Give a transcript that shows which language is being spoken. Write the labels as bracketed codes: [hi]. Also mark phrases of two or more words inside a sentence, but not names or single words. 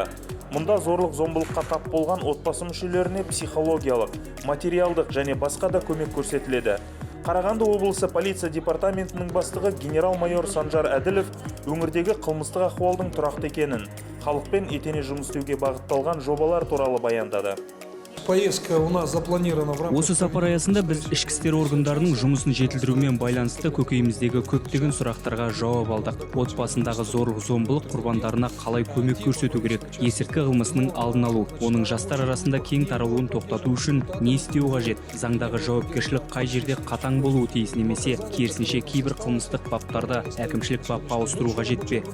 [kk] Мұнда зорлық-зомбылыққа тап болған отбасы мүшелеріне психологиялық, материалдық және басқа да көмек көрсетіледі. Қарағанды облысы полиция департаментінің бастығы генерал-майор Санжар Әділов өңірдегі қылмыстық ахуалдың тұрақты екенін, халықпен етене жұмыс істеуге бағытталған жобалар туралы баяндады. [ru] Поездка у нас запланирована в рамках... [kk] Осы сапар аясында біз ішкі істер органдарының жұмысын жетілдірумен байланысты көкейіміздегі көптеген сұрақтарға жауап алдық. Отбасындағы зорлық-зомбылық құрбандарына қалай көмек көрсету керек? Есірткі қылмысының алдын алу, оның жастар арасында кең таралуын тоқтату үшін не істеу қажет? Заңдағы жауапкершілік қай жерде қатаң болуы тиіс немесе керісінше кейбір қылмыстық баптарды әкімшілік бапқа ауыстыру қажет пе?